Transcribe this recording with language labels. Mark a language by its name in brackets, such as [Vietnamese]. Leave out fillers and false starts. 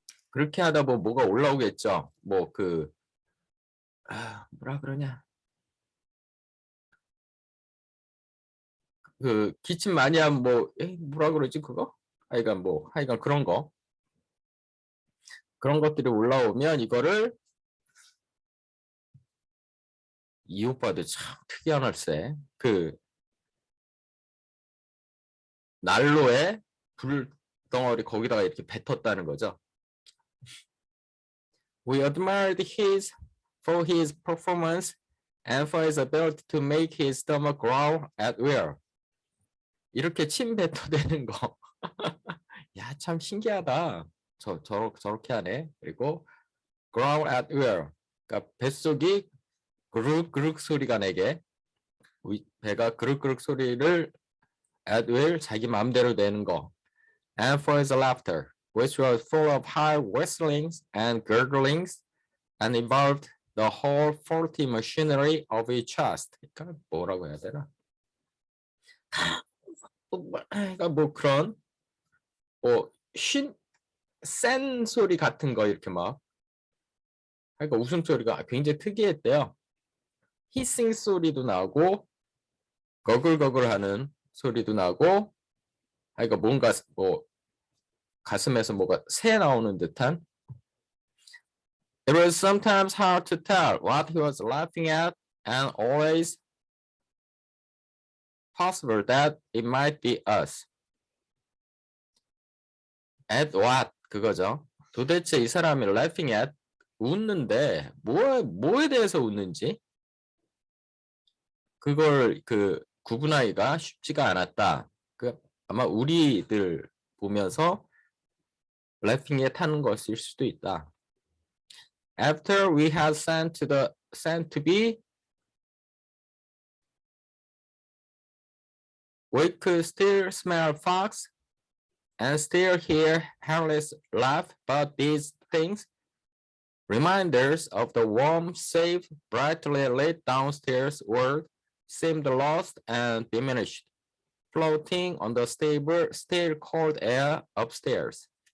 [Korean] 그렇게 하다 보면 뭐가 올라오겠죠. 뭐 뭐라 그러냐. 기침 많이 하면 뭐라 그러지 그거? 하여간 그런 것들이 올라오면 이거를 이 오빠도 참 특이한 얼세. 난로에 불덩어리 거기다가 이렇게 뱉었다는 거죠. [English] We admired for his performance and for his ability to make his stomach growl at will. [Korean] 이렇게 침 뱉어대는 거. 야, 참 신기하다. 저렇게 하네. 그리고 [English] growl at will. [Korean] 그러니까 뱃속이 그륵그륵 소리가 나게. 배가 그륵그륵 소리를 [English] at will [Korean] 자기 마음대로 내는 거. [English] And for his laughter, which was full of high whistlings and gurglings and involved the whole faulty machinery of his chest. [Korean] 그러니까 뭐라고 해야 되나? 그러니까 뭐 그런 센 소리 같은 거 이렇게 막 그러니까 웃음소리가 굉장히 특이했대요. 히싱 소리도 나고 거글거글하는 소리도 나고 그러니까 뭔가 가슴에서 뭐가 새 나오는 듯한. [English] It was sometimes hard to tell what he was laughing at and always possible that it might be us. At what? [Korean] 그거죠. 도대체 이 사람이 [English] laughing at [Korean] 웃는데 뭐에 대해서 웃는지 그걸 구분하기가 쉽지가 않았다. 아마 우리들 보면서 laughing에 타는 것일 수도 있다. [English] After we had sent to be, we could still smell fox and still hear Henry's laugh, but these things, reminders of the warm, safe, brightly lit downstairs world, seemed lost and diminished, floating on the stable, still cold air upstairs.